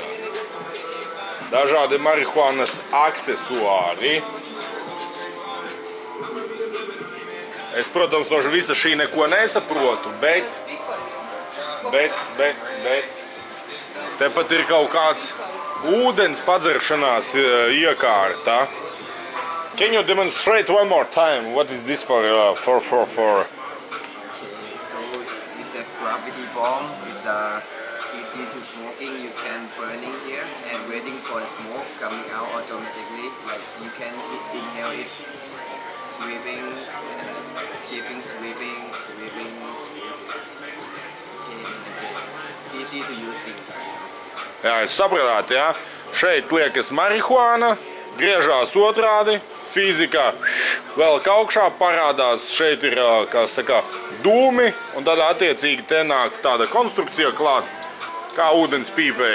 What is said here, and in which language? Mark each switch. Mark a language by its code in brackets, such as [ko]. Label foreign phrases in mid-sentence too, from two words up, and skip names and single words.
[lv] Dažādi marihuānas aksesuāri. Es, protams, no visa šī neko nesaprotu, bet tepat ir kaut kāds ūdens padzeršanās iekārta. [en] Can you demonstrate one more time? What is this for? So it's a gravity bomb. It's easy to smoking. You can burning here and waiting for the smoke coming out automatically. Like you can inhale it, sweeping, keeping sweeping. Okay. Easy to use things. [lv] Jā, es sapratāt, jā. Šeit liekas marihuāna, griežās otrādi, fizika vēl augšā parādās, šeit ir, kā saka, dūmi, un tad attiecīgi te nāk tāda konstrukcija klāt, kā ūdens pīpēji.